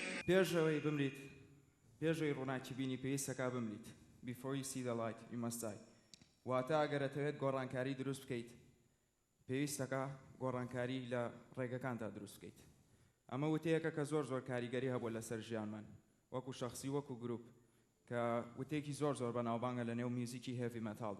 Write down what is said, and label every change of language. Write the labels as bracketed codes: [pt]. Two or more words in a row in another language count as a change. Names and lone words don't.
[ckb] پێشەوەی بمریت پێشەوەی ڕووناکی بینی پێویستەکە بمریت. [en] Before you see the light, you must die. [ckb] واتە ئەگەرەتەوێت گۆڕانکاری دروست بکەیت پێویستەکە گۆڕانکاری لە ڕێگەکاندا دروست بکەیت. ئەمە وتەیەکە کە زۆر کاریگەری هەبووە لەسەر ژیانمان وەکو شەخسی وەکو گروپ کە وتەیەکی زۆر بەناوبانگە لە نێو میوزیکی [en] heavy metal.